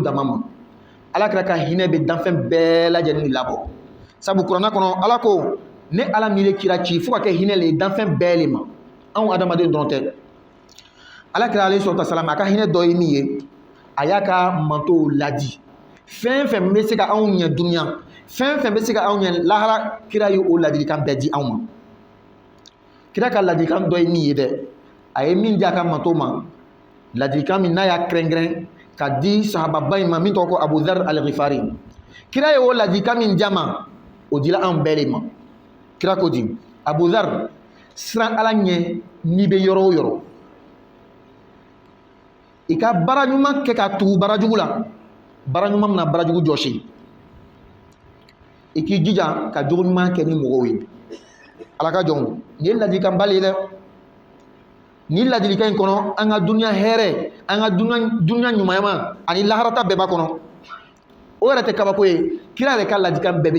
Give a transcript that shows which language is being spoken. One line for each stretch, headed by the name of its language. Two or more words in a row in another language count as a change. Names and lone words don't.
Bambara: dama ma ala kira ka hinɛ bɛ danfɛn bɛɛ lajɛlen labɔ sabu kuranna kɔnɔ ala ko ne ala min ye kira ci fo ka kɛ hinɛ le ye danfɛn bɛɛ le ma anw adamaden dɔrɔn tɛ ala kira
Arabic: عليه الصلاة والسلام
Bambara: a ka hinɛ dɔ ye min ye a y'a ka mantow ladi fɛn bɛ se ka anw ɲɛ duniya fɛn bɛ se ka anw ɲɛ lahara kira ye o ladilikan bɛɛ di anw ma kira ka ladilikan dɔ ye min ye dɛ a ye min di a ka mantow ma ladilikan min n'a y'a kɛrɛnkɛrɛn ka di sahababa in ma min tɔgɔ ko Abu Dhar al-Ghifari kira ye o ladilikan min di a ma o dila anw bɛɛ le ma kira ko di Abu Dhar siran ala ɲɛ n'i bɛ yɔrɔ o yɔrɔ i ka baara ɲuman kɛ ka tugu baara jugu la baara ɲuman mina baara jugu jɔsi i k'i jija ka jogo ɲuman kɛ ni mɔgɔw ye ala ka jɔn nin ye ladilikan ba le ye dɛ nin ladilikan in kɔnɔ an ka duniya hɛrɛ an ka duniya ɲumanma ani laharata bɛɛ b'a kɔnɔ o yɛrɛ tɛ kabako ye kira yɛrɛ ka ladilikan bɛɛ bɛ